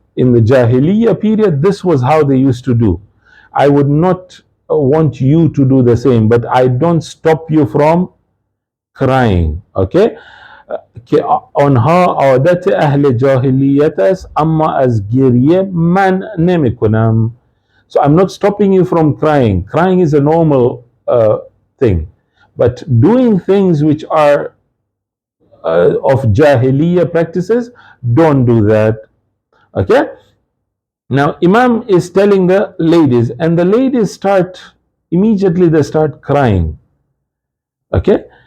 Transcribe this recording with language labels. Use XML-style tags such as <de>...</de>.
<en>In the Jahiliyyah period, this was how they used to do. I would not want you to do the same, but I don't stop you from crying. Okay?</en> <fa>آنها عادت اهل جاهلیت است اما از گریه من نمیکنم.</fa> <en>So I'm not stopping you from crying. Crying is a normal thing. But doing things which are of Jahiliyyah practices, don't do that. Okay? Now, Imam is telling the ladies, and the ladies immediately they start crying. Okay?</en>